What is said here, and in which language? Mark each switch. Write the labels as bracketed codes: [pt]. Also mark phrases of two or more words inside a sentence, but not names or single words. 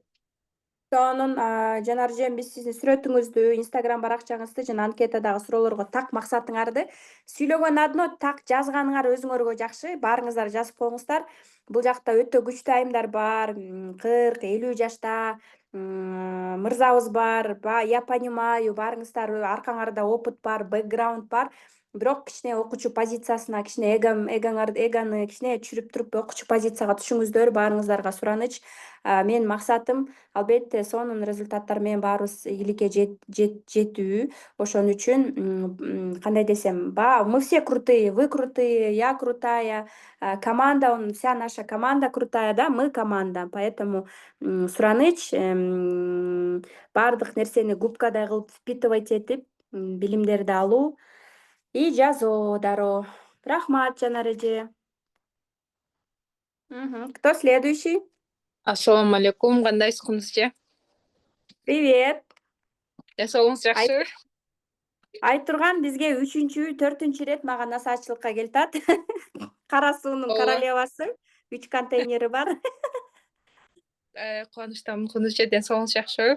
[ky] Сонун жанар эжем, биз сиздин сүрөтүңүздү, Instagram баракчаңызды жана анкетадагы суроолорго так максатыңарды, сүйлөгөн одно, так жазганыңар өзүңөргө жакшы. Баарыңыздар жазып коюңуздар. Бул жакта өтө күчтүү айымдар бар. 40-50 жашта мырзабыз бар. [ru] Я понимаю, [ky] баарыңыздар аркаңарда опыт бар, бэкграунд бар. Бирок кичине окуучу позициясына, кичине эгоны кичине түшүрүп туруп, окуучу позицияга түшүңүздөр. Баарыңыздарга сураныч. Менин максатым албетте сонун результаттар менен баарыбыз ийгиликке жетүү. Ошон үчүн кандай десем, [ru] мы все крутые, вы крутые, я крутая, команда, вся наша команда крутая, да, мы команда. [ky] Поэтому сураныч, баардык нерсени губкадай кылып впитывать этип, билимдерди алуу и жазуу дароо. Рахмат, жанар эже. [ru] Кто следующий? [ky] Ассаламу алейкум, кандайсыз Кундуз эже? [ru] Привет. [ky] Жасоолуңуз жакшыбы? Айтурган бизге 3-4 ирет мага насаатчылыкка келатат. Кара суунун Ооба. королевасы. 3 контейнери бар. Кубанычтамын Кундуз эже, ден соолугуңуз жакшыбы?